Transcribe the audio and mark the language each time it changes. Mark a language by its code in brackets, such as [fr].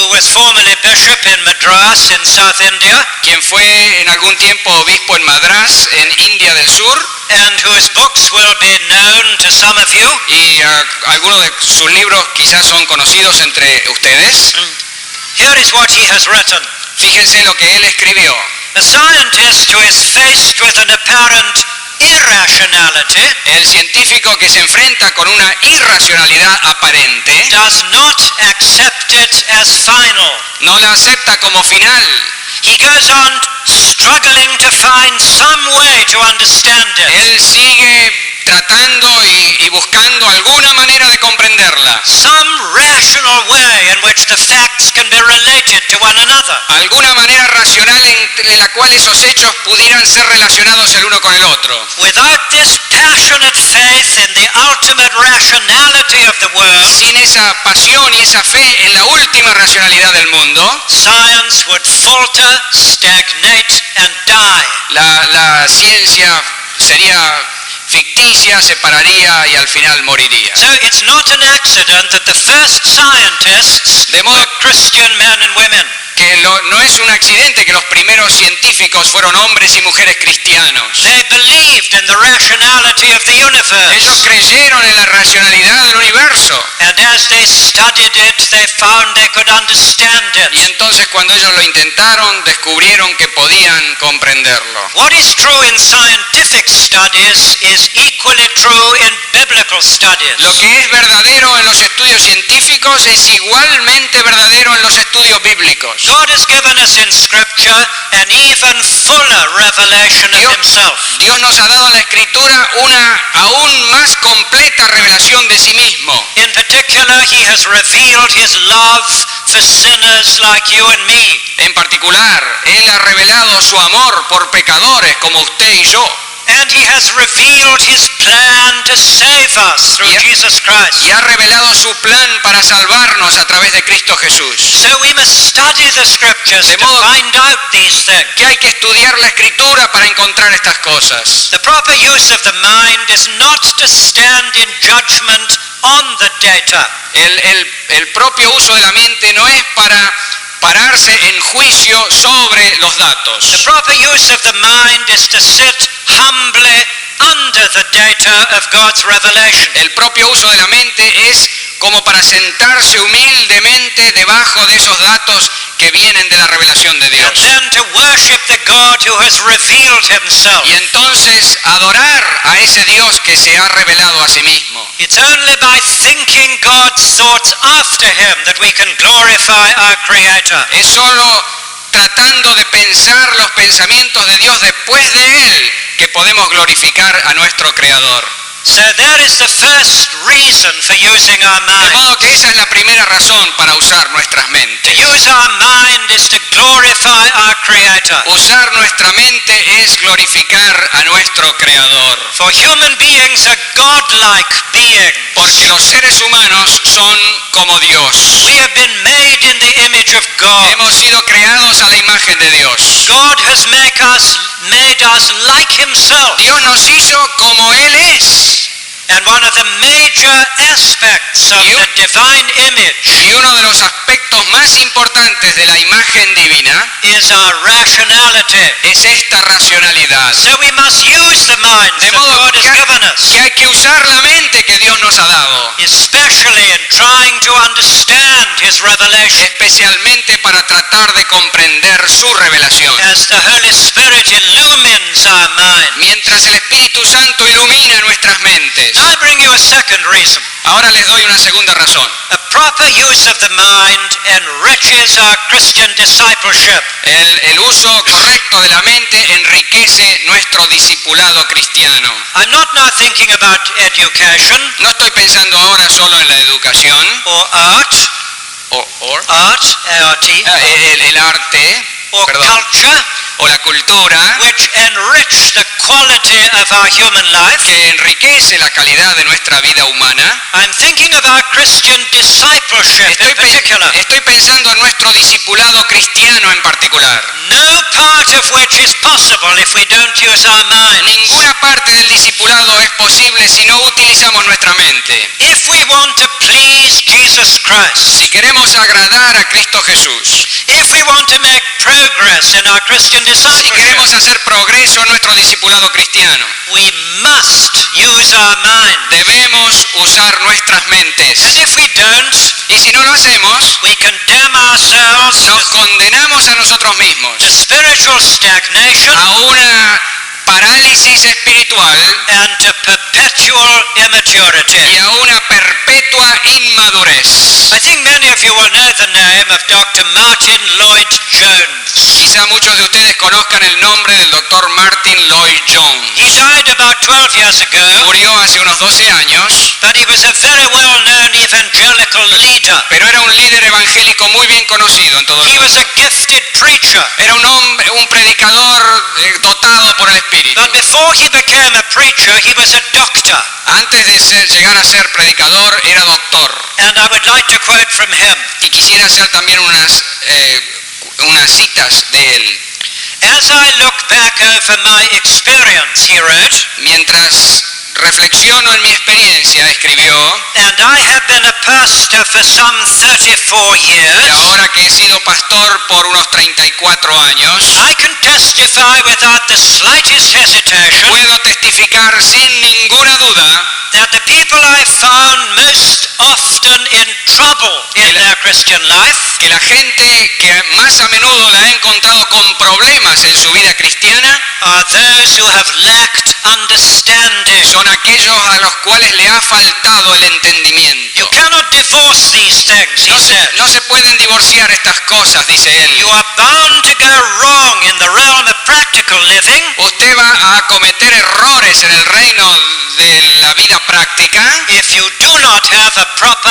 [en] who was formerly bishop in Madras in South India, [es] quien fue en algún tiempo obispo en Madrás, en India del Sur, [en] and whose books will be known to some of you. [es] y algunos de sus libros quizás son conocidos entre ustedes. [en] Here is what he has written. [es] Fíjense lo que él escribió. [en] A scientist who is faced with an apparent irrationality [es] El científico que se enfrenta con una irracionalidad aparente [en] does not accept it as final. [es] no la acepta como final. [en] He goes on struggling to find some way to understand it. [es] Él sigue tratando y buscando alguna manera de comprenderla, [en] Some rational way in which the facts can be related to one another. [es] alguna manera racional en la cual esos hechos pudieran ser relacionados el uno con el otro. [en] Without this passionate faith in the ultimate rationality of the world, [es] Sin esa pasión y esa fe en la última racionalidad del mundo, [en] science would falter, stagnate, and die. [es] la ciencia sería ficticia, se pararía y al final moriría. [en] So it's not an accident that the first scientists [es] De modo- [en] were Christian men and women. [es] Que no es un accidente que los primeros científicos fueron hombres y mujeres cristianos. [en] They believed in the rationality of the [es] Ellos [en] universe. [es] creyeron en la racionalidad del universo. [en] And as they studied it, they found they could understand [es] Y [en] it. [es] entonces cuando ellos lo intentaron, descubrieron que podían comprenderlo. [en] What is true in scientific studies is equally true in biblical studies. [es] Lo que es verdadero en los estudios científicos es igualmente verdadero en los estudios bíblicos. [en] God has given us in Scripture an even fuller revelation of Himself. [es] Dios nos ha dado en la Escritura una aún más completa revelación de sí mismo. [en] In particular, He has revealed His love for sinners like you and me. [es] En particular, Él ha revelado su amor por pecadores como usted y yo. [en] And He has revealed His plan to save us through Yeah. Jesus Christ. [es] Y ha revelado su plan para salvarnos a través de Cristo Jesús. [en] So we must study the Scriptures [es] De [en] to [es] modo- [en] find out these things. [es] Que hay que estudiar la Escritura para encontrar estas cosas. [en] The proper use of the mind is not to stand in judgment on the data. [es] El propio uso de la mente no es para pararse en juicio sobre los [en] The [es] datos. [en] proper use of the mind is to sit humbly under the data of God's revelation. [es] El propio uso de la mente es como para sentarse humildemente debajo de esos datos que vienen de la revelación de [en] And [es] Dios. [en] then to worship the God who has revealed Himself. [es] Y entonces adorar a ese Dios que se ha revelado a sí mismo. [en] It's only by thinking God's thoughts after Him that we can glorify our Creator. [es] Es solo tratando de pensar los pensamientos de Dios después de Él que podemos glorificar a nuestro Creador. [en] So there is the first reason for using our [es] De modo que [en] minds. [es] esa es la primera razón para usar nuestras [en] To [es] mentes. [en] use our mind is to glorify our Creator. [es] Usar nuestra mente es glorificar a nuestro Creador. [en] For human beings are godlike beings. [es] Porque los seres humanos son como Dios. [en] We have been made in the image of God. [es] Hemos sido creados a la imagen de Dios. [en] God has made us like Himself. [es] Dios nos hizo como Él es. [en] And one of the major aspects of the divine image [es] Y uno de los aspectos más importantes de la imagen divina [en] is our rationality. [es] es esta racionalidad. [en] So we must use the minds [es] De [en] that [es] modo [en] God has given [es] que [en] us, [es] hay que usar la mente que Dios nos ha dado, [en] especially in trying to understand His revelation. [es] especialmente para tratar de comprender su revelación. [en] As the Holy Spirit illumines our mind. [es] Mientras el Espíritu Santo ilumina nuestras mentes. [en] Now I bring you a a second reason. [es] Ahora les doy una segunda razón. [en] A proper use of the mind enriches our Christian discipleship. [es] El uso correcto de la mente enriquece nuestro discipulado cristiano. [en] I'm not now thinking about education [es] No estoy pensando ahora solo en la educación [en] or art, [es] o [en] A-R-T, [es] el arte, [en] or culture, [es] o la cultura, [en] which enrich the quality of our human life. [es] que enriquece la calidad de nuestra vida humana. [en] I'm thinking of our Christian discipleship in particular. [es] Estoy pensando en nuestro discipulado cristiano en particular. [en] No part of which is possible if we don't use our minds. [es] Ninguna parte del discipulado es posible si no utilizamos nuestra mente. [en] If we want to please Jesus Christ, [es] Si queremos agradar a Cristo Jesús, [en] if we want to make progress in our Christian [es] si [en] discipleship, [es] queremos hacer progreso en nuestro discipulado cristiano, [en] we must use our mind. [es] debemos usar nuestras [en] And [es] mentes. [en] if we don't, [es] Y si no lo hacemos, [en] we condemn ourselves [es] nos condenamos a nosotros mismos [en] to spiritual stagnation [es] a una parálisis espiritual [en] and to perpetual immaturity. [es] y a una perpetua inmadurez. [en] I think many of you will know the name of Dr. Martin Lloyd Jones. [es] Quizá muchos de ustedes conozcan el nombre del Dr. Martin Lloyd [en] He [es] Jones. [en] died about 12 years ago, [es] Murió hace unos 12 años, [en] but he was a very well-known evangelical leader. [es] pero era un líder evangélico muy bien conocido en todo el [en] He was [es] mundo. [en] a gifted preacher. [es] Era un hombre, un predicador dotado por el Espíritu. [en] But before he became a preacher, he was a doctor. [es] Antes de llegar a ser predicador, era doctor. [en] And I would like to quote from him. [es] Y quisiera hacer también unas citas de él. [en] As I look back over my experience, he wrote, [es] Mientras reflexiono en mi experiencia, escribió, [en] and I have been a pastor for some 34 [es] y [en] years, [es] ahora que he sido pastor por unos 34 años, [en] I can testify without the slightest hesitation [es] puedo testificar sin ninguna duda [en] that the people I found most often in trouble in their Christian life [es] que la gente que más a menudo la he encontrado con problemas en su vida cristiana [en] are those who have lacked understanding. [es] son aquellos a los cuales le ha faltado el [en] You [es] entendimiento. [en] cannot divorce these things, he said. [es] No se pueden divorciar estas cosas, dice él. [en] You are bound to go wrong in the realm of practical living [es] Usted va a cometer errores en el reino de la vida práctica [en] if you do not have a proper